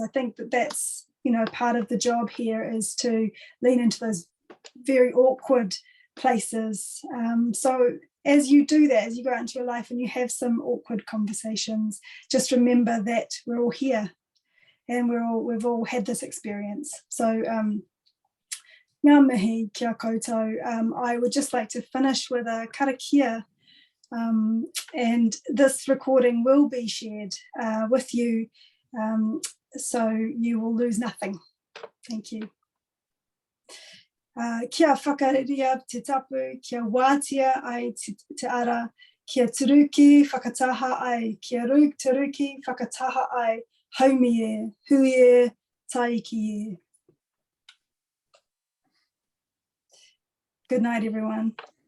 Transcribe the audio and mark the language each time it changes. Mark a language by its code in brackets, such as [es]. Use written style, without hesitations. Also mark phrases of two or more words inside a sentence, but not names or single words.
[en] I think that's, part of the job here is to lean into those very awkward places. So as you do that, as you go out into your life and you have some awkward conversations, just remember that we're all here and we've all had this experience. [mi] So ngā mihi kia koutou. [en] I would just like to finish with a karakia, and this recording will be shared with you, so you will lose nothing. Thank you. [mi] Kia whakariria te tapu, kia wātia ai te ara, kia turuki whakataha ai, kia turuki whakataha ai, haumi e, hui e, taiki e. [en] Good night, everyone.